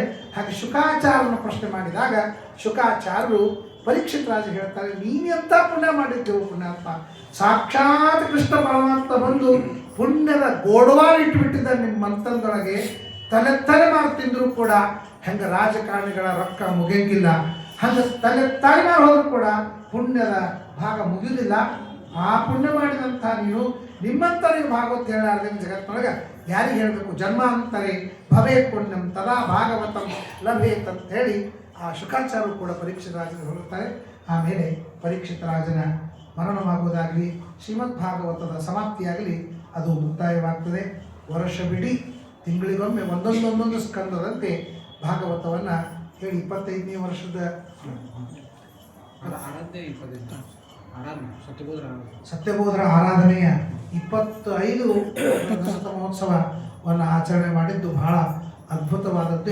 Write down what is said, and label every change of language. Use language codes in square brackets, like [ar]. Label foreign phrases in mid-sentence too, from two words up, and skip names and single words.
[kn] ಹಾಗೆ ಶುಕಾಚಾರ್ಯನ ಪ್ರಶ್ನೆ ಮಾಡಿದಾಗ ಶುಕಾಚಾರ್ಯರು ಪರೀಕ್ಷಿತ ರಾಜ ಹೇಳ್ತಾರೆ, ನೀನೆಂಥ ಪುಣ್ಯ ಮಾಡಿದ್ದೆವು ಪುಣ್ಯಾತ್ಮ, ಸಾಕ್ಷಾತ್ ಕೃಷ್ಣ ಪರಮಾತ್ಮ ಬಂದು ಪುಣ್ಯದ ಗೋಡವಾರ ಇಟ್ಟುಬಿಟ್ಟಿದ್ದ ನಿಮ್ಮ ಮಂತನದೊಳಗೆ, ತಲೆಮಾರು ತಿಂದರೂ ಕೂಡ ಹೆಂಗೆ ರಾಜಕಾರಣಿಗಳ ರೊಕ್ಕ ಮುಗಿಯಂಗಿಲ್ಲ, ಹಂಗೆ ತಲೆಮಾರು ಹೋದರೂ ಕೂಡ ಪುಣ್ಯದ ಭಾಗ ಮುಗಿಯುವುದಿಲ್ಲ. ಆ ಪುಣ್ಯ ಮಾಡಿದಂಥ ನೀನು ನಿಮ್ಮಂತರಿಗೆ ಭಾಗವತ ಹೇಳಾರ್ದೆ ಜಗತ್ತಿನೊಳಗೆ ಯಾರಿಗೆ ಹೇಳಬೇಕು? [sa] ಜನ್ಮಾಂತರೇ ಭವೇ ಪುಣ್ಯಂ ತದಾ ಭಾಗವತಂ ಲಭೇತ್ [kn] ಅಂತ ಹೇಳಿ ಆ ಶುಕಾಚಾರ್ಯರು ಕೂಡ ಪರೀಕ್ಷಿತ ರಾಜನ ಹೊರಡ್ತಾರೆ. ಆಮೇಲೆ ಪರೀಕ್ಷಿತ ರಾಜನ ಮರಣವಾಗುವುದಾಗಲಿ ಶ್ರೀಮದ್ ಭಾಗವತದ ಸಮಾಪ್ತಿಯಾಗಲಿ ಅದು ಮುಕ್ತಾಯವಾಗ್ತದೆ. ವರ್ಷವಿಡೀ ತಿಂಗಳಿಗೊಮ್ಮೆ ಒಂದೊಂದೊಂದೊಂದು ಸ್ಕಂದದಂತೆ ಭಾಗವತವನ್ನು ಹೇಳಿ 25ನೇ ವರ್ಷದ ಸತ್ಯಬೋಧರ ಆರಾಧನೆಯ 25 ಮಹೋತ್ಸವವನ್ನು ಆಚರಣೆ ಮಾಡಿದ್ದು ಬಹಳ ಅದ್ಭುತವಾದದ್ದು.